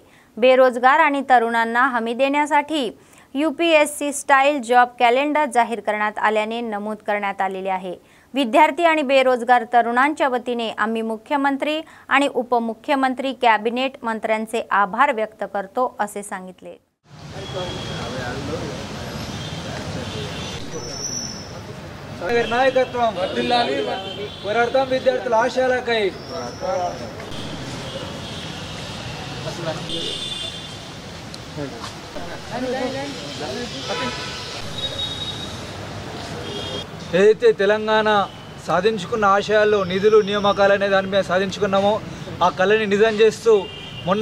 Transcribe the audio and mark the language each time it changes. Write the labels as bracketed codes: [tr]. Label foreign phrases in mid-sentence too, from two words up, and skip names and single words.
[mr] बेरोजगार आणि तरुणांना हमी देण्यासाठी UPSC [en] style job calendar [mr] जाहीर करण्यात आल्याने नमूद करण्यात आलेले आहे। विद्यार्थी आणि बेरोजगार तरुणांच्या वतीने आम्ही मुख्यमंत्री आणि उपमुख्यमंत्री कॅबिनेट मंत्र्यांचे आभार व्यक्त करतो असे सांगितले। [te] నాయకత్వం వర్ధిల్లాలి, పోరాడతాం విద్యార్థుల ఆశయాలకై। ఏదైతే తెలంగాణ సాధించుకున్న ఆశయాల్లో నిధులు నియామకాలనే దాని మీద సాధించుకున్నామో ఆ కళని నిజం చేస్తూ మొన్న